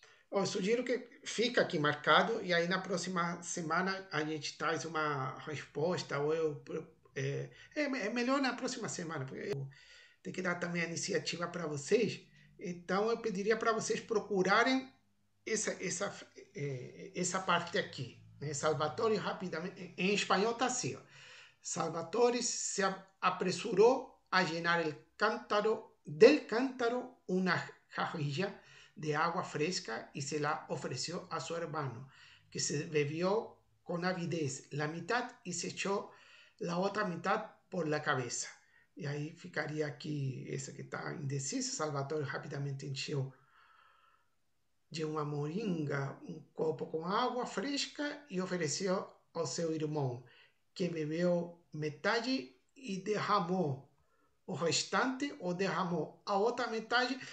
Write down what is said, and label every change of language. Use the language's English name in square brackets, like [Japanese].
[Portuguese] Eu sugiro que fica aqui marcado e aí na próxima semana a gente traz uma resposta ou é melhor na próxima semana, porque eu tenho que dar também a iniciativa para vocês. Então eu pediria para vocês procurarem essa parte aqui, né? Salvatore rapidamente, em espanhol está assim, ó. [Spanish] Salvatore se apresuró a llenar del cántaro una jarrilla de agua fresca y se la ofreció a su hermano, que se bebió con avidez la mitad y se echó la otra mitad por la cabeza. [Portuguese] Y ahí ficaria aqui, essa que está indeciso. Salvatore rapidamente encheu de uma moringa um copo com água fresca e ofereceu ao seu irmão, que bebeu metade e derramou o restante, ou derramou a outra metade.